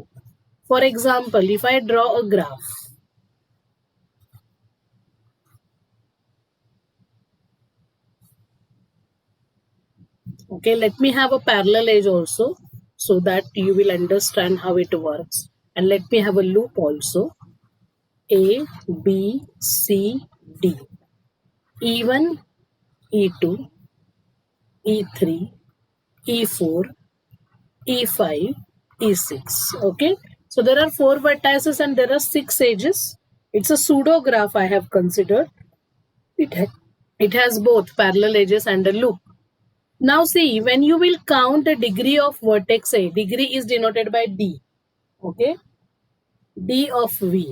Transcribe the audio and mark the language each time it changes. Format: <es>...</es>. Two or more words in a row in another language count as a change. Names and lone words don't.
<en>For example, if I draw a graph, okay, let me have a parallel edge also so that you will understand how it works. And let me have a loop also. A, B, C, D. E1, E2, E3, E4, E5, E6. Okay. So there are 4 vertices and there are 6 edges. It's a pseudo graph I have considered. It has both parallel edges and a loop. Now see, when you will count the degree of vertex A, degree is denoted by D. Okay. D of V.</en>